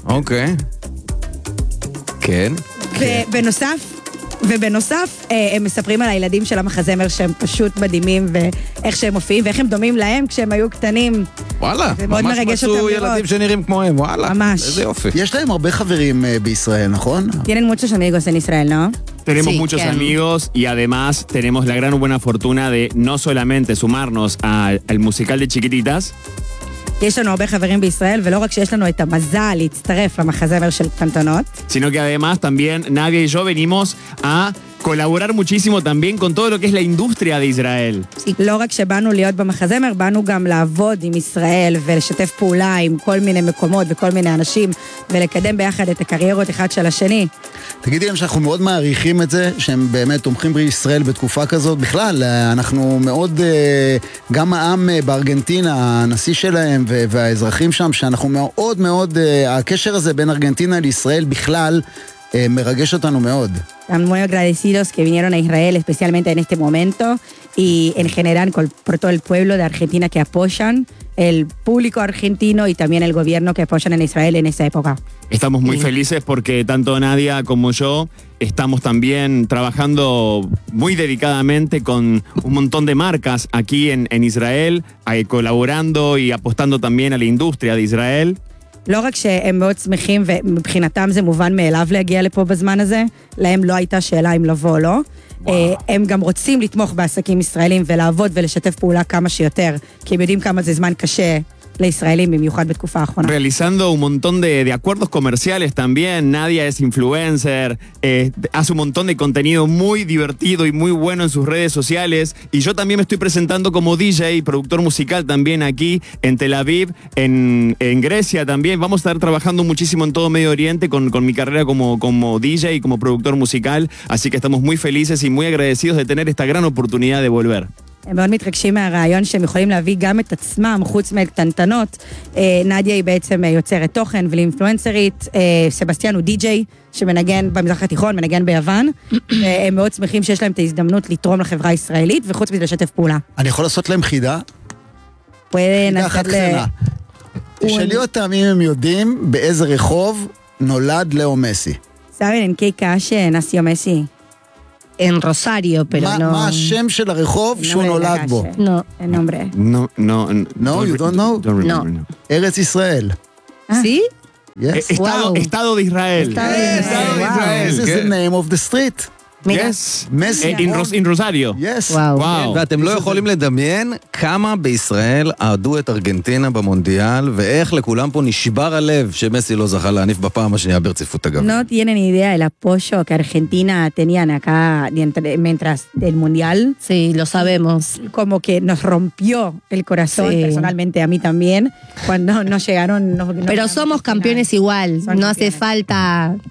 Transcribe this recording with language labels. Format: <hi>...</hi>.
<he>אוקיי. כן. ובנוסף, ובנוסף, הם מספרים על הילדים של המחזמר שהם פשוט מדהימים ואיך שהם מופיעים ואיך הם דומים להם כשהם היו קטנים. וואלה, ממש מצאו ילדים שנראים כמוהם, וואלה. ממש. איזה יופי. יש להם הרבה חברים בישראל, נכון?</he> <es>Tienen muchos amigos en Israel, ¿no? Tenemos sí, muchos claro. amigos y además tenemos la gran buena fortuna de no solamente sumarnos al musical de Chiquititas.</es> <he>יש לנו הרבה חברים בישראל, ולא רק שיש לנו את המזל להצטרף למחזמר של קטנטונות.</he> <es>Sino que además también Nadia y yo venimos a colaborar muchísimo también con todo lo que es la industria de Israel. Sí,</es> <he>לא רק שבאנו להיות במחזמר, באנו גם לעבוד עם ישראל ולשתף פעולה עם כל מיני מקומות וכל מיני אנשים, ולקדם ביחד את הקריירות אחד של השני. תגידי להם שאנחנו מאוד מעריכים את זה, שהם באמת תומכים בישראל בתקופה כזאת. בכלל, אנחנו מאוד, גם העם בארגנטינה, הנשיא שלהם והאזרחים שם, שאנחנו מאוד מאוד, הקשר הזה בין ארגנטינה לישראל בכלל, מרגש אותנו מאוד.</he> <es>Estamos muy agradecidos que vinieron a Israel, especialmente en este momento, y en general por todo el pueblo de Argentina que apoyan, el público argentino y también el gobierno que apoyan en Israel en esa época. Estamos muy felices porque tanto Nadia como yo estamos también trabajando muy dedicadamente con un montón de marcas aquí en Israel, colaborando y apostando también a la industria de Israel.</es> <he>לא רק שהם מאוד שמחים ומבחינתם זה מובן מאליו להגיע לפה בזמן הזה, להם לא הייתה שאלה אם לבוא או לא. וואו. הם גם רוצים לתמוך בעסקים ישראלים ולעבוד ולשתף פעולה כמה שיותר, כי הם יודעים כמה זה זמן קשה לישראלים, במיוחד בתקופה האחרונה.</he> <es>Realizando un montón de acuerdos comerciales también, Nadia es influencer, hace un montón de contenido muy divertido y muy bueno en sus redes sociales, y yo también me estoy presentando como DJ y productor musical también aquí en Tel Aviv, en Grecia también. Vamos a estar trabajando muchísimo en todo Medio Oriente con mi carrera como DJ y como productor musical, así que estamos muy felices y muy agradecidos de tener esta gran oportunidad de volver.</es> <he>הם מאוד מתרגשים מהרעיון שהם יכולים להביא גם את עצמם, חוץ מקטנטנות. נדיה היא בעצם יוצרת תוכן ולאינפלואנסרית. סבסטיאן הוא די-ג'יי שמנגן במזרח התיכון, מנגן ביוון. הם מאוד שמחים שיש להם את ההזדמנות לתרום לחברה הישראלית, וחוץ מזה לשתף פעולה. אני יכול לעשות להם חידה? חידה אחת קטנה. תשאלי אותם אם הם יודעים באיזה רחוב נולד לאו מסי. סאבין, אין קייקה שנסיו מסי.</he> <es>En Rosario, pero no... ¿Más shem del rejov que un oladbo? No, el nombre. No,</es> <en>you don't know? Don't remember, no.</en> <es>¿Eres Israel? ¿Sí?</es> <en>Yes.</en> <es>Estado de Israel. Estado de Israel.</es> <en>This is the name of the street. Yes. Messi. In Rosario. Yes. Wow.</en> <he>ואתם לא יכולים לדמיין כמה בישראל אהדו את ארגנטינה במונדיאל, ואיך לכולם פה נשבר הלב שמסי לא זכה להניף בפעם השנייה ברציפות אגב.</he> <es>No tienen idea el apoyo que Argentina tenían acá mientras el mundial. Sí, lo sabemos. Como que nos rompió el corazón, personalmente a mí también, cuando nos llegaron... Pero somos campeones igual, no hace falta...</es>